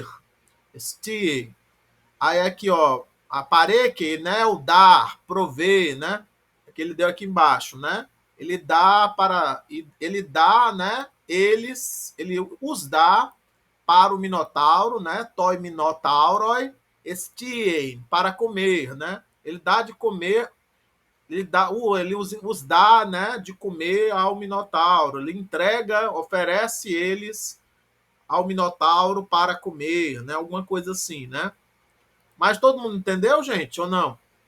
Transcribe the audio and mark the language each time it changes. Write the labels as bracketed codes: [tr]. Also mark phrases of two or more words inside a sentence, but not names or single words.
[pt] Estie. Aí aqui, ó, a pareque, né? O dar, prover, né? que ele deu aqui embaixo, né? Ele dá, né? Ele os dá para o Minotauro, né? [el] τῷ Μινωταύρῳ ἐσθίειν, [pt] para comer, né? Ele dá de comer, ele os dá, né, de comer ao Minotauro. Ele entrega, oferece eles ao Minotauro para comer, né? Alguma coisa assim, né? Mas todo mundo entendeu, gente, ou não?